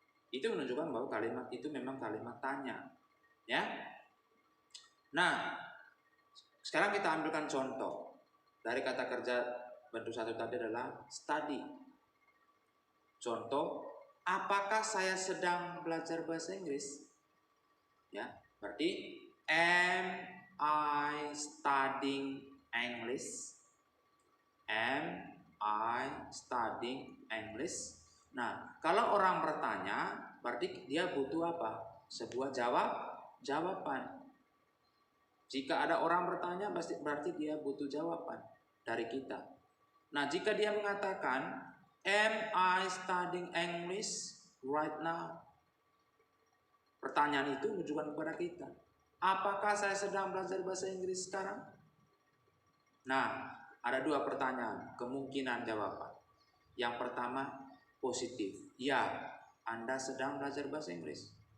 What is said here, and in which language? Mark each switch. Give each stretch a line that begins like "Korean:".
Indonesian: Itu menunjukkan bahwa kalimat itu memang kalimat tanya, ya. Nah, sekarang kita ambilkan contoh dari kata kerja bentuk satu tadi adalah study. Contoh, apakah saya sedang belajar bahasa Inggris? Ya, berarti
English: am I studying English? Am I studying English?
Indonesian: Nah, kalau orang bertanya, berarti dia butuh apa? Sebuah jawaban. Jika ada orang bertanya, berarti dia butuh jawaban dari kita. Nah, jika dia mengatakan,
English: am I studying English right now?
Indonesian: Pertanyaan itu menunjukkan kepada kita, apakah saya sedang belajar bahasa Inggris sekarang? Nah, ada dua pertanyaan, kemungkinan jawaban. Yang pertama, positif. Ya, Anda sedang belajar bahasa Inggris.